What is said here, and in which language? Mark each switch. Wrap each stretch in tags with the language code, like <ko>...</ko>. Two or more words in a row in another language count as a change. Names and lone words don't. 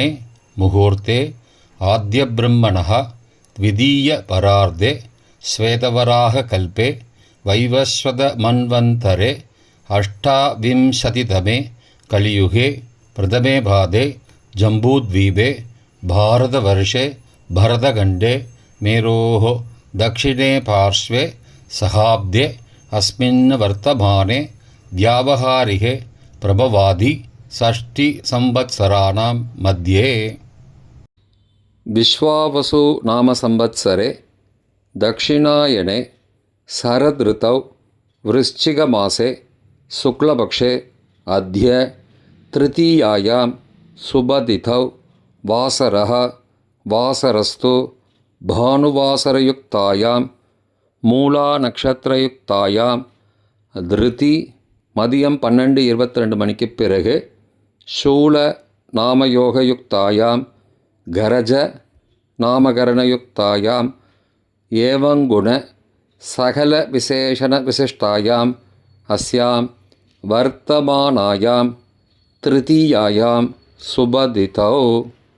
<sa>मुहूर्ते आद्य ब्रह्मणः द्वितीय परार्धे श्वेतवराह कल्पे वैवस्वत मन्वन्तरे अष्टाविंशतितमे कलियुगे प्रथमे पादे जम्बूद्वीपे भारतवर्षे भरतखण्डे मेरोः दक्षिणे पार्श्वे सहाब्दे अस्मिन् वर्तमाने व्यावहारिके प्रभवादि षष्टिसंवत्सराणां मध्ये. विश्वावसु नाम संवत्सरे दक्षिणायने शरदृतौ वृश्चिकमासे शुक्लपक्षे अद्य तृतीयायां शुभतिथौ वासरः वासरस्तु भानुवासरयुक्तायां मूलानक्षत्रयुक्तायां तृति</sa> <ta>மதியம் 12:22 பிறகு</ta> <sa>शूल नामयोगयुक्तायां करज नामकरणयुक्तायां एवंगुण सकल विशेषण विशिष्टायां अस्यां वर्तमानायां तृतीयायां शुभतिथौ.</sa>